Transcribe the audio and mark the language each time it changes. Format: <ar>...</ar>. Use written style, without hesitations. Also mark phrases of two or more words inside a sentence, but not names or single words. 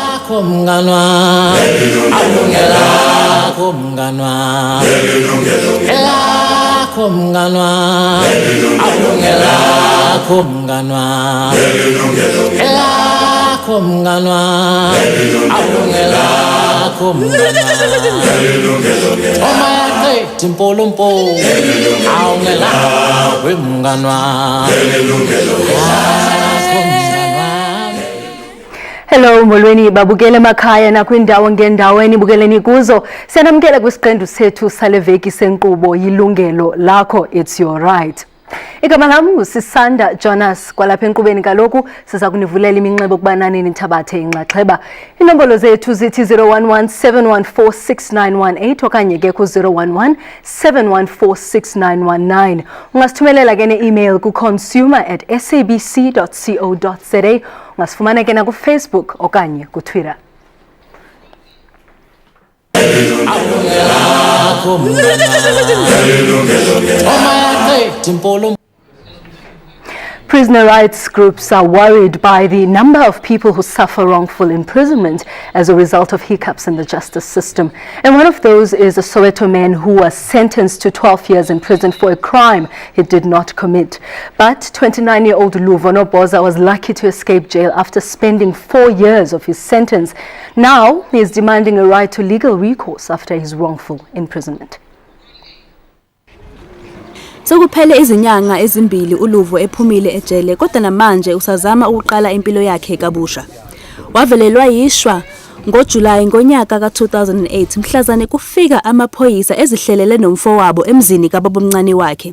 <xh>Lakho mnganwa Lakho mnganwa Lakho mnganwa Lakho mnganwa Lakho mnganwa Lakho mnganwa Oma timpolompo awungela wemnganwa Hello molweni babukele emakhaya nakwindawo ngendaweni bukeleni kuzo siyanamkela kwisiqendu sethu saleveki senkqubo Yilungelo Lakho,</xh> <en>it's your right.</en> <xh>Igama lami nguSisanda JONAS. Kwalapha enkqubeni kaloku siza kunivulela iminxeba ukuba nani nithabathe inxaxheba. Inombolo zethu zithi 011-714-6918 okanye ke ku 011-714-6919. Ungasithumelela ke ne-email ku consumer@sabc.co.za. Ungasifumana ke na ku Facebook okanye ku Twitter.</xh> <en>Prisoner rights groups are worried by the number of people who suffer wrongful imprisonment as a result of hiccups in the justice system. And one of those is a Soweto man who was sentenced to 12 years in prison for a crime he did not commit. But 29-year-old Luvo Nobhoza was lucky to escape jail after spending 4 years of his sentence. Now he is demanding a right to legal recourse after his wrongful imprisonment.</en> <zu>Sokuphele izinyanga ezimbili uLuvo ephumile ejele kodwa namanje usazama ukuqala impilo yakhe kabusha. Wavelelwa yishwa ngoJulayi ngonyaka ka2008 mhlazane kufika amaphoyisa ezihlelele nomfowabo emzini kababomncane wakhe.</zu>